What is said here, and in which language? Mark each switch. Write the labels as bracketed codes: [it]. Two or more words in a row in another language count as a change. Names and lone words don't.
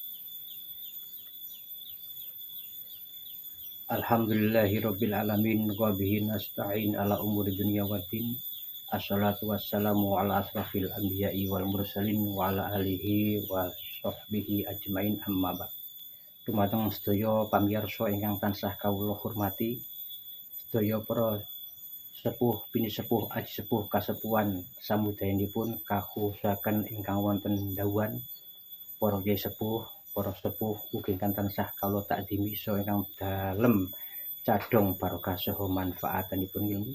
[ar] الحمد لله رب العالمين وبه نستعين على أمور الدنيا والدين. الصلاة والسلام على أشرف الأنبياء والمرسلين وعلى آله وصحبه أجمعين أما بعد. [jv] Dumateng sedaya pamirsa ingkang tansah kawula hormati, sedaya para sepuh bini sepuh aji sepuh kasepuhan samudayanipun kakhusaken ingkang wonten dawuhan para kyai sepuh, para sepuh ugi ingkang tansah kawula takzimi saha ingkang dalem cadhong barokah saha manfaatanipun ilmu.